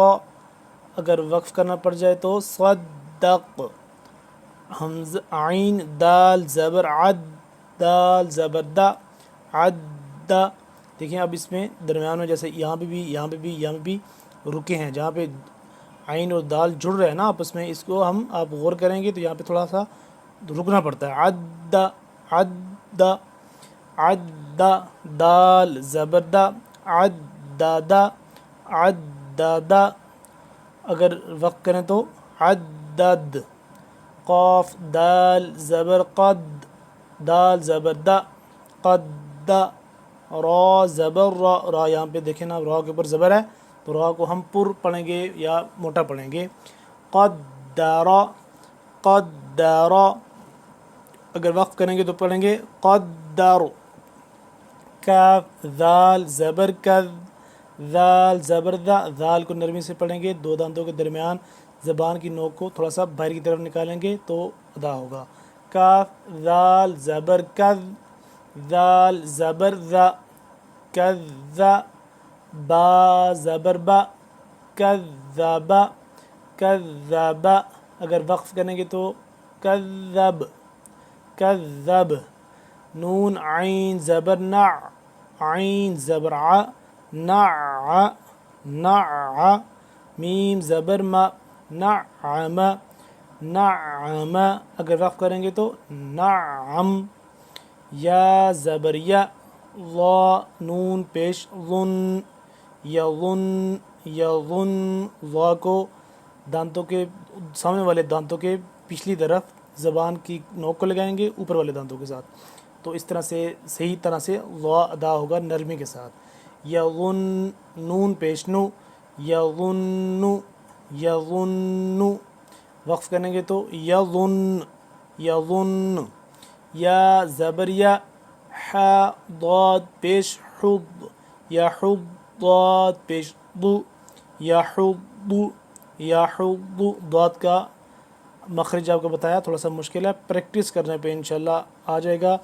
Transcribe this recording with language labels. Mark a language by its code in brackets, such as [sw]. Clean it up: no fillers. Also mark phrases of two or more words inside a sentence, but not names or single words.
[ur] اگر وقف کرنا پڑ جائے تو صدق، حمز عین دال زبر عد، دال زبر دا، عد۔ دیکھیں اب اس میں درمیان میں جیسے یہاں پہ بھی یہاں پہ بھی یہاں پہ بھی رکے ہیں، جہاں پہ عین اور دال جڑ رہے ہیں نا آپس میں، اس کو ہم آپ غور کریں گے تو یہاں پہ تھوڑا سا رکنا پڑتا ہے۔ عد عد عد، دال زبر دا، عددا عددا۔ اگر وقف کریں تو عدد، قاف دال زبر قد، دال زبر دا، قد، را زبر را، را یہاں پہ دیکھیں نا را کے اوپر زبر ہے تو را کو ہم پر پڑھیں گے یا موٹا پڑھیں گے، قدر قدر۔ اگر وقف کریں گے تو پڑھیں گے قدر، کاف ذال زبر کذ، ذال زبر ذا، ذال کو نرمی سے پڑھیں گے، 2 دانتوں کے درمیان زبان کی نوک کو تھوڑا سا باہر کی طرف نکالیں گے تو ادا ہوگا۔ کاف ذال زبر کذ، ذال زبر ذا، کذ، با زبر با، کذبا، کذب، اگر وقف کریں گے تو کذب کذب. نون عین زبر نع، عین زبر ع، نع نع. میم زبر م، نعم نعم، اگر وقف کریں گے تو نعم. یا زبر یا، ضا نون پیش ظن، یظن یظن. ضا کو دانتوں کے سامنے والے دانتوں کے پچھلی طرف زبان کی نوک کو لگائیں گے اوپر والے دانتوں کے ساتھ، تو اس طرح سے صحیح طرح سے ضا ادا ہوگا نرمی کے ساتھ. یظن نون پیش نو، یظن یظن. وقف کریں گے تو یظن یظن. یا زبر یا، ح ضاد پیش حض، یحض ضاد پیش ضو، یحض یحض. ضاد کا مخرج آپ کو بتایا تھوڑا سا مشکل ہے، پریکٹس کرنے پہ انشاءاللہ آ جائے گا.